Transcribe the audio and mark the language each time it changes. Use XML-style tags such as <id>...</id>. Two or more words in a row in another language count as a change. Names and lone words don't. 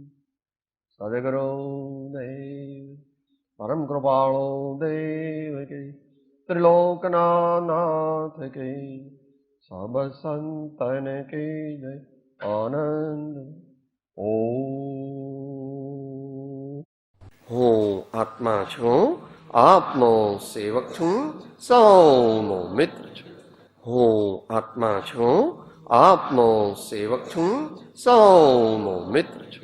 <hi>सदगुरु देव परम कृपाणो देव के त्रिलोकना नाथ के सब संतन के जय आनंद.</hi> <gu>ઓ હું આત્મા છું, આપનો સેવક છું, સૌનો મિત્ર છું. હું આત્મા છું, આપનો સેવક છું, સૌનો મિત્ર છું.</gu>